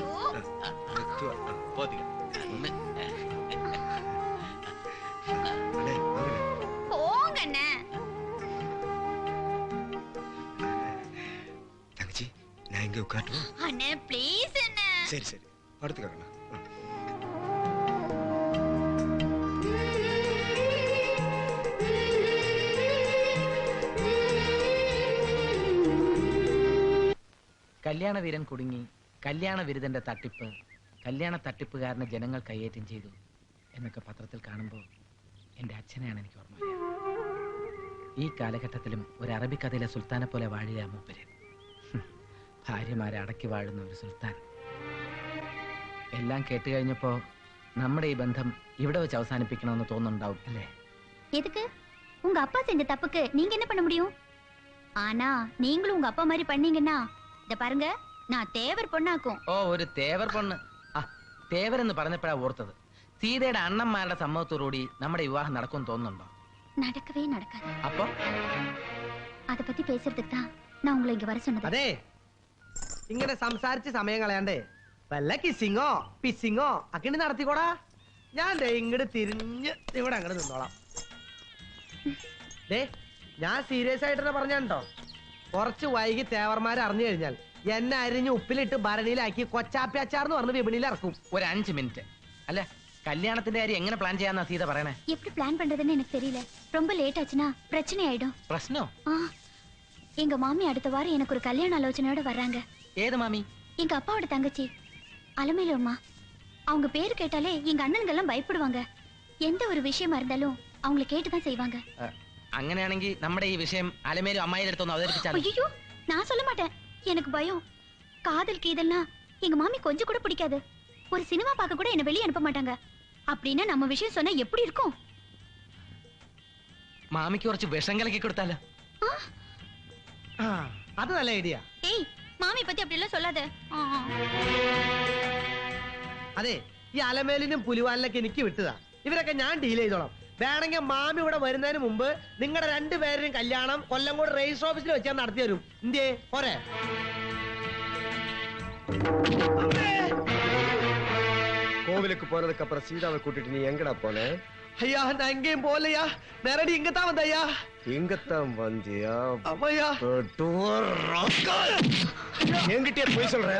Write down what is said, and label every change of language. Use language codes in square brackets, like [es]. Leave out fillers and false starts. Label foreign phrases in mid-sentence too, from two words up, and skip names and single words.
[ta] போதுங்க. போங்கண்ணே. தங்கச்சி, நான் இங்க உட்காரட்டுமா? அண்ணே ப்ளீஸ் அண்ணே. சரி சரி, படுத்துக்க கண்ணா. [ml] കല്യാണ വീരൻ കുടുങ്ങി, കല്യാണ വിരുദ്ധന്റെ തട്ടിപ്പ്, കല്യാണ തട്ടിപ്പുകാരനെ ജനങ്ങൾ കയ്യേറ്റം ചെയ്തു. എന്നൊക്കെ പത്രത്തിൽ കാണുമ്പോൾ എൻ്റെ അച്ഛനെയാണ് എനിക്ക് ഓർമ്മ വരിക. ഈ കാലഘട്ടത്തിലും ഒരു അറബിക്കഥയിലെ സുൽത്താനെ പോലെ വാഴുക മൂപ്പര്. ഭാര്യമാരെ അടക്കി വാഴുന്ന ഒരു സുൽത്താൻ. എല്ലാം കേട്ട് കഴിഞ്ഞപ്പോൾ നമ്മുടെ ഈ ബന്ധം ഇവിടെ വെച്ച് അവസാനിപ്പിക്കണമെന്ന് തോന്നുന്നുണ്ടാവും അല്ലേ? [ta] எதுக்கு உங்க அப்பா செஞ்ச தப்புக்கு நீங்க என்ன பண்ண முடியும்? ஆனா நீங்களும் உங்க அப்பா மாதிரி பண்ணீங்கன்னா இத பாருங்க, நான் தேவர் பொண்ணாக்கும். [ml] ഓ, ഒരു തേവർ പൊണ്ണ്. ആ, തേവരെന്ന് പറഞ്ഞപ്പോഴാ ഓർത്തത്. സീതയുടെ അണ്ണന്മാരുടെ സമ്മതത്തോടുകൂടി നമ്മുടെ വിവാഹം നടക്കുമെന്ന് തോന്നുന്നുണ്ടോ? [ta] நடக்கவே நடக்காது. [ml] അപ്പൊ [ta] அத பத்தி பேசுறதுக்கு தான் நான் உங்களை இங்க வர சொன்னது. [ml] അതെ, ഇങ്ങനെ സംസാരിച്ച് സമയം കളയാണ്ടേ വല്ല കിസിങ്ങോ പിസിങ്ങോ ഒക്കെ നടത്തിക്കോടാ. ഞാൻ ഇങ്ങോട്ട് തിരിഞ്ഞ് ഇവിടെ അങ്ങോട്ട് നിന്നോളാം. ദേ, ഞാൻ സീരിയസ് ആയിട്ട് തന്നെ പറഞ്ഞോ, കുറച്ച് വൈകി തേവർമാരെ അറിഞ്ഞു കഴിഞ്ഞാൽ എന്നെ അരിഞ്ഞ് ഉപ്പിലിട്ട് ഭരണിയിലാക്കി കൊച്ചാപ്പി അച്ചാർന്ന് പറഞ്ഞ് വിപണിയിൽ ഇറക്കും. ഒരു 5 മിനിറ്റ്. അല്ല, കല്യാണത്തിന്റെ കാര്യം എങ്ങനെ പ്ലാൻ ചെയ്യാന്നാ സീത പറയണേ? [ta] எப்படி பிளான் பண்றதுன்னு எனக்கு தெரியல. ரொம்ப லேட் ஆச்சுனா பிரச்சனை ஆயிடும். [ml] പ്രശ്നോ? [ta] எங்க மாமி அடுத்த வாரம் எனக்கு ஒரு கல்யாண ஆலோசனையோட வர்றாங்க. [ml] ഏത് മാമി? [ta] எங்க அப்பாவோட தங்கச்சி அலமேலு அம்மா. அவங்க பேரு கேட்டாலே எங்க அண்ணன்கள் எல்லாம் பயப்படுவாங்க. எந்த ஒரு விஷயமா இருந்தாலும் அவங்கள கேட்டுதான் செய்வாங்க. [ml] അങ്ങനെയാണെങ്കിൽ നമ്മുടെ ഈ വിഷയം അലമേലും അമ്മായിയുടെ അടുത്തൊന്ന് അവതരിപ്പിച്ചാൽ. [ta] ஐயோ, நான் சொல்ல மாட்டேன். எனக்கு பயம். காதல் கீதல்னா எங்க மாமி கொஞ்சம் கூட பிடிக்காது. ஒரு சினிமா பார்க்க கூட என்ன வெளியே அனுப்ப மாட்டாங்க. அப்படின்னா நம்ம விஷயம் சொன்னா எப்படி இருக்கும்? [ml] മാമിക്ക് കുറച്ച് വിഷം കലക്കി കൊടുത്താലോ? അത് നല്ല ഐഡിയ. [ta] ஏய், மாமி பத்தி அப்படி எல்லாம் சொல்லாத. [ml] അതെ, ഈ അലമേലിനും പുലിവാലിനൊക്കെ എനിക്ക് വിട്ടതാ. ഇവരൊക്കെ ഞാൻ ഡീൽ ചെയ്തോളാം. വേണമെങ്കിൽ മാമി ഇവിടെ വരുന്നതിന് മുമ്പ് നിങ്ങളുടെ രണ്ടുപേരുടെയും കല്യാണം കൊല്ലംകോട് [en] register officeൽ [ml] വെച്ച് ഞാൻ നടത്തി തരും. ഇന്ത്യ പോരെ? [ta] கோவிலுக்கு போனதுக்கு அப்புறம் சீதாவை கூட்டிட்டு நீ எங்கடா போன? ஐயா, நான் எங்கேயும் போகலையா. நேரடி இங்கத்தான் வந்தையா. இங்கத்தான் வந்தியா? அம்மையா, என்கிட்டயே போய் சொல்றேன்.